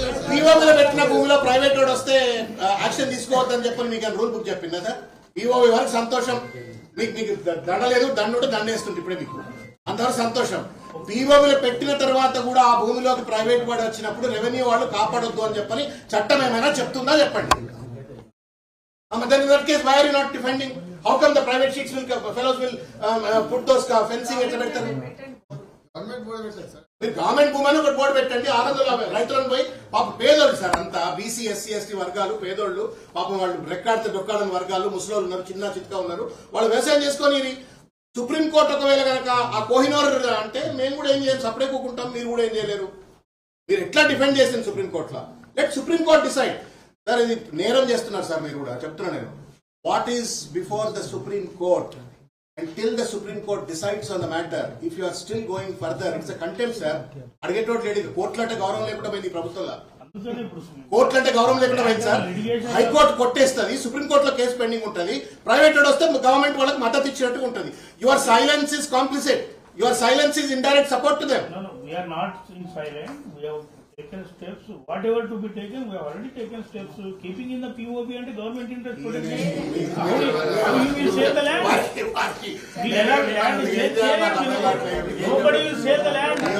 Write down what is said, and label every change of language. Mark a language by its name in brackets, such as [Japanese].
[Telugu] POB లో పెట్టిన భూమిలో ప్రైవేట్ వాడు వస్తే యాక్షన్ తీసుకోవద్దని చెప్పని మీకు రూల్ బుక్ చెప్పిందా సార్? POB వరకు సంతోషం, మీకు దండ లేదు, దండు దండేస్తుంది ఇప్పుడే మీకు అంతవరకు సంతోషం. POB లో పెట్టిన తర్వాత కూడా ఆ భూమిలోకి ప్రైవేట్ వాడు వచ్చినప్పుడు రెవెన్యూ వాళ్ళు కాపాడొద్దు అని చెప్పని చట్టం ఏమైనా చెప్తుందా చెప్పండి. [English] Then in that case, why are you not defending? How come the private sheets fellows will put those fencing [Telugu] ఎట్లా పెడతారు? మీరు గవర్నమెంట్ భూమి ఒకటి బోర్డు పెట్టండి. 650 రైతులను పోయి పాప పేదోళ్ళు సార్ అంతా BC SC ST వర్గాలు పేదోళ్ళు పాపం వాళ్ళు రెక్కాడితే డొక్కాడని వర్గాలు ముసలోళ్ళు ఉన్నారు, చిన్న చిత్కా ఉన్నారు. వాళ్ళు వ్యవసాయం చేసుకొని సుప్రీంకోర్టు ఒకవేళ కనుక ఆ కోహినూర్ అంటే మేము కూడా ఏం చేయం, సపరేట్ కూకుంటాం, మీరు కూడా ఏం చేయలేరు. మీరు ఎట్లా డిఫెండ్ చేసింది సుప్రీంకోర్టులో? [English] Let supreme court decide. [Telugu] సార్ ఇది నేరం చేస్తున్నారు సార్ మీరు కూడా చెప్తున్నా నేను. [English] What is before the supreme court until the Supreme Court decides on the matter, if you are still going further, it's a contempt, sir. [Telugu] అడిగేటోటి లేదు. కోర్టులు అంటే గౌరవం లేకుండా పోయింది ప్రభుత్వంలో. అందుకని ఇప్పుడు కోర్టులు అంటే గౌరవం లేకుండా పోయింది సార్. హైకోర్టు కొట్టేస్తుంది, సుప్రీంకోర్టులో కేసు పెండింగ్ ఉంటుంది, ప్రైవేట్ వస్తే గవర్నమెంట్ వాళ్ళకి మద్దతు ఇచ్చినట్టు ఉంటుంది. [English] Your silence is complicit, your silence is indirect support to them. No, we are not in silent. We have taken steps. Whatever to be taken, we have already taken steps. Keeping in the POB and government interest protection. How you will save the land? The land is saved. Nobody will save the land.